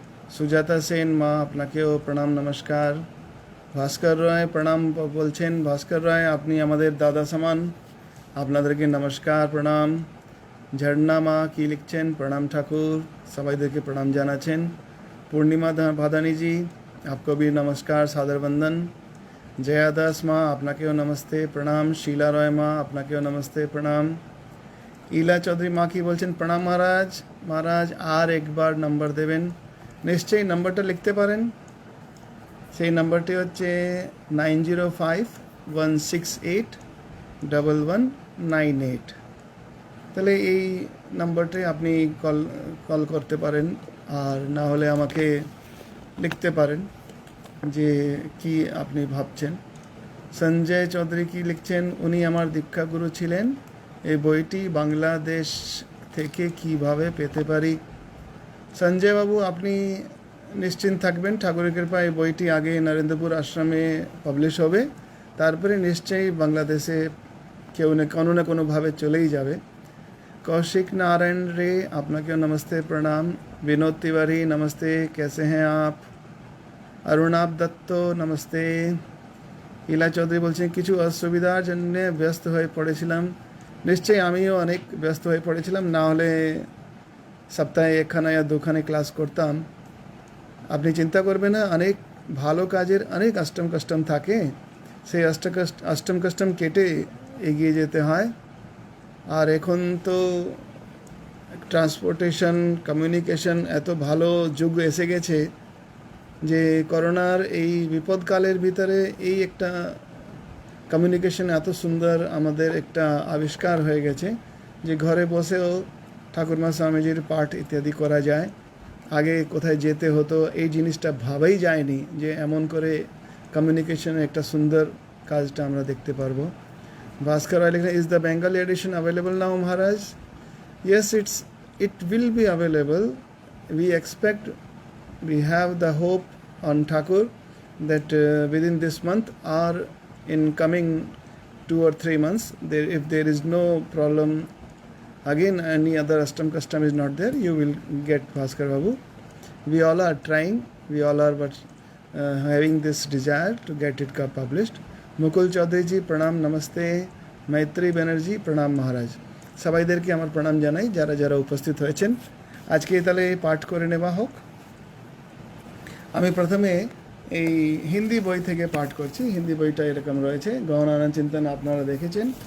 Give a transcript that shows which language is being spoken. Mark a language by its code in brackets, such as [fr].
[bn] সুজাতা সেন মা, আপনাকেও প্রণাম, নমস্কার। ভাস্কর রায় প্রণাম বলছেন। ভাস্কর রায়, আপনি আমাদের দাদা সমান, আপনাদেরকে নমস্কার, প্রণাম। ঝর্ণা মা কি লিখছেন? প্রণাম ঠাকুর, সবাইদেরকে প্রণাম জানাচ্ছেন। [hi] पूर्णिमा भादानी जी, आपको भी नमस्कार, सादर वंदन। [bn] जया दास माँ, आपनाकेও नमस्ते, प्रणाम। शीला रॉय माँ, आपनाकेও नमस्ते, प्रणाम। ইলা চৌধুরী মা কি বলছেন? প্রণাম মহারাজ। মহারাজ আর একবার নাম্বার দেবেন? নিশ্চয়ই নাম্বারটা লিখতে পারেন। সেই নাম্বারটি হচ্ছে 9051681198। তাহলে এই নাম্বারটাই আপনি কল করতে পারেন, আর না হলে আমাকে লিখতে পারেন যে কি আপনি ভাবছেন। সঞ্জয় চৌধুরী কি লিখছেন? উনি আমার দীক্ষাগুরু ছিলেন। এই বইটি বাংলাদেশ থেকে কিভাবে পেতে পারি? সঞ্জয় বাবু, আপনি নিশ্চিন্ত থাকবেন, ঠাকুরের কৃপায় এই বইটি আগে নরেন্দ্রপুর আশ্রমে পাবলিশ হবে, তারপরে নিশ্চয়ই বাংলাদেশে কেউ না কোনো না কোনোভাবে চলেই যাবে। कौशिक नारायण रे, आपनाकेও नमस्ते, प्रणाम। [hi] विनोद तिवारी, नमस्ते, कैसे हैं आप? अरुणाब दत्त, नमस्ते। [bn] ইলা চৌধুরী বলছেন কিছু অসুবিধার জন্য ব্যস্ত হয়ে পড়েছিলাম। নিশ্চয়ই আমিও অনেক ব্যস্ত হয়ে পড়েছিলাম, না হলে সপ্তাহে একখানা या দুখানে ক্লাস করতাম। আপনি চিন্তা করবেন না, অনেক ভালো কাজের অনেক অষ্টম কষ্টম থাকে, সেই অষ্টম কষ্টম কেটে এগিয়ে যেতে হয়। আর এখন তো ট্রান্সপোর্টেশন, কমিউনিকেশন এত ভালো যুগ এসে গেছে যে করোনার এই বিপদকালের ভিতরে এই একটা কমিউনিকেশন এত সুন্দর আমাদের একটা আবিষ্কার হয়ে গেছে যে ঘরে বসেও ঠাকুরমা স্বামীজির পাঠ ইত্যাদি করা যায়। আগে কোথায় যেতে হতো, এই জিনিসটা ভাবাই যায়নি যে এমন করে কমিউনিকেশনের একটা সুন্দর কাজটা আমরা দেখতে পারবো। [en] Bhaskar Ali, is the Bengali edition available now, Maharaj? Yes, it will be available. We expect, we have the hope on Thakur that within this month or in coming 2 or 3 months, if there is no problem, again any other Ashtam custom is not there, you will get Bhaskar Babu. We all are trying, we all are but having this desire to get it published. [bn] মুকুল চৌধুরীজি প্রণাম, নমস্তে। মৈত্রী ব্যানার্জি প্রণাম মহারাজ। সবাইদেরকে আমার প্রণাম জানাই যারা যারা উপস্থিত হয়েছেন। আজকে তাহলে পাঠ করে নেওয়া হোক। আমি প্রথমে এই হিন্দি বই থেকে পাঠ করছি। হিন্দি বইটা এরকম রয়েছে, গহনানন্দ চিন্তন আপনারা দেখেছেন।